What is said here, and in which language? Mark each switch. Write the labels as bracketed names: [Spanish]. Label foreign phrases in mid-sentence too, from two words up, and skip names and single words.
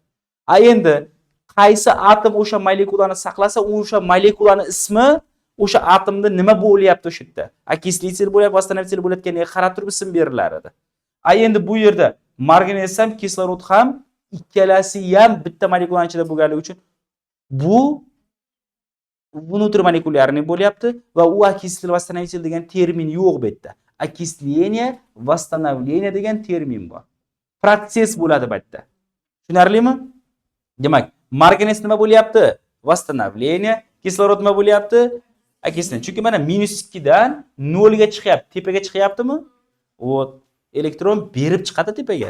[Uzbek] Endi qaysi atom o'sha molekulani saqlasa, o'sha molekulani ismi o'sha atomda nima bo'lyapti o'sha yerda? Окислитель bo'lyapti, восстановитель bo'layotganiga qarab turib ism berilar edi. Endi bu yerda marganet ham, kislorod ham ikkalasi ham bitta molekulaning ichida bo'lganligi uchun bu внутримолekулярный bo'lyapti va u [Russian] окислитель, восстановитель [Uzbek] degan termin yo'q bu yerda. [Russian] Окисление, восстановление [Uzbek] degan termin bor. Proses bo'ladi bu yerda. Tushunarlimi? Demak, marganet nima bo'lyapti? Восстановление, kislorod nima bo'lyapti? Окисление. Chunki mana -2 dan 0 ga chiqyapti, tepaga chiqyaptimi? Vot, elektron berib chiqadi tepaga.